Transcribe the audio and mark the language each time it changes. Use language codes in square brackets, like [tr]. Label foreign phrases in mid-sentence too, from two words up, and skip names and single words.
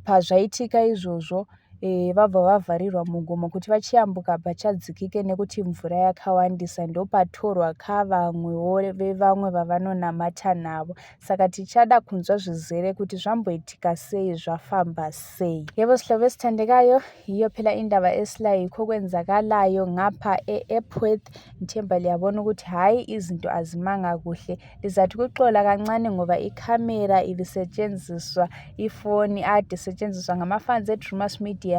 [sn] Pazvaitika izvozvo vabva vavharirwa mugomo kuti vachiyambuka pachadzikike nekuti mvura yakawandisa, ndopatorwa kavamwewo vevamwe vavanonamata navo. Saka tichada kunzwa zvizere kuti zvamboitika sei, zvafamba sei. [nd] Yebo sihlobo esithandekayo, yiyo phela indaba esilayo yikho kwenzakalayo ngapha e-Epworth. Ngithemba liyabona ukuthi hayi izinto azimanga kuhle. Lizathi kuxola kancane ngoba ikhamera ibisetshenziswa, ifoni ade isetshenziswa ngama-fans e-Drewmas Media.